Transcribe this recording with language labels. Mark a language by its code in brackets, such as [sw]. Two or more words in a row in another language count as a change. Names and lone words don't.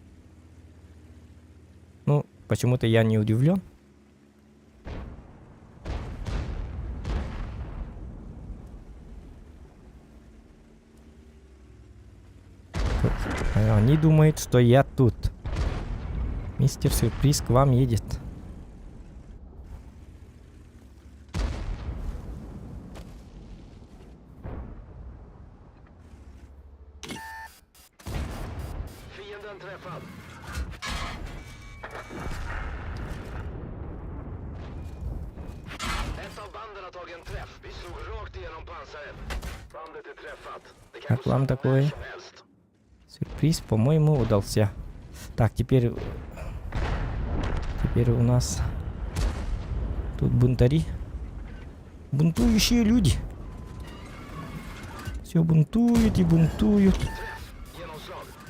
[ru] Ну, почему-то я не удивлен. Они думают, что я тут. Мистер Сюрприз к вам едет. [sv] Fienden träffad. Ett av banden har tagit en träff. Vi slog rakt igenom pansaret. Bandet är träffat. Det kan [ru] Как вам [sv] gå [ru] такое? [sv] som helst. [ru] Сюрприз, по-моему, удался. Так, теперь у нас тут бунтари. Бунтующие люди. Все бунтуют и бунтуют. [sv] Genomslag.